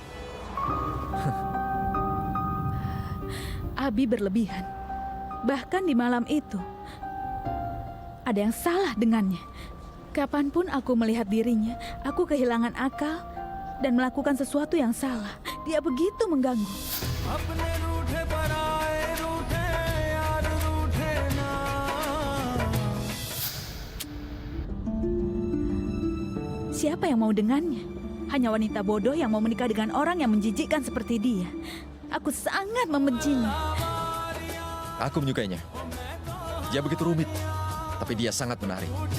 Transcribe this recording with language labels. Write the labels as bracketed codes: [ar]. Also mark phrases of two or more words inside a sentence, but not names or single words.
[id] Abi berlebihan. Bahkan di malam itu, ada yang salah dengannya. Kapanpun aku melihat dirinya, aku kehilangan akal dan melakukan sesuatu yang salah. Dia begitu mengganggu. [hi] अपने रूठे पर आए रूठे यार रूठे ना. [id] Siapa yang mau dengannya? Hanya wanita bodoh yang mau menikah dengan orang yang menjijikkan seperti dia. Aku sangat membencinya. Aku menyukainya. Dia begitu rumit, tapi dia sangat menarik.